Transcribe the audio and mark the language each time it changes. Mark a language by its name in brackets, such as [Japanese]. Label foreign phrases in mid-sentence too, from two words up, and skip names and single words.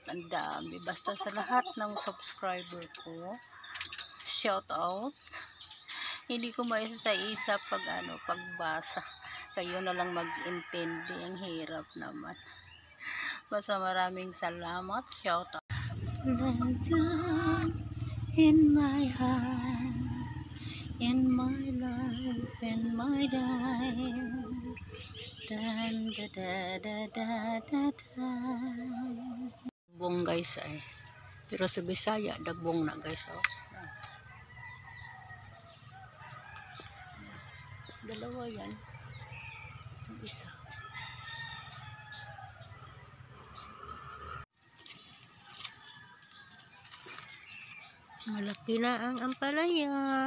[Filipino] Ang dami. Basta sa lahat ng subscriber ko, [English] shout out. [Filipino] Hindi ko maisa-isa pagbasa. Kayo na lang mag-intindi. Ang hirap naman. Basta maraming salamat. [English] Shout out. In my heart, in my life, in my life. Dan, da, da, da, da, da. [Cebuano] Dabong guys ay. [Filipino] Pero sa Bisaya, dabong na guys. Oh. Dalawa yan. Ang isa. Malaki na ang ampalaya.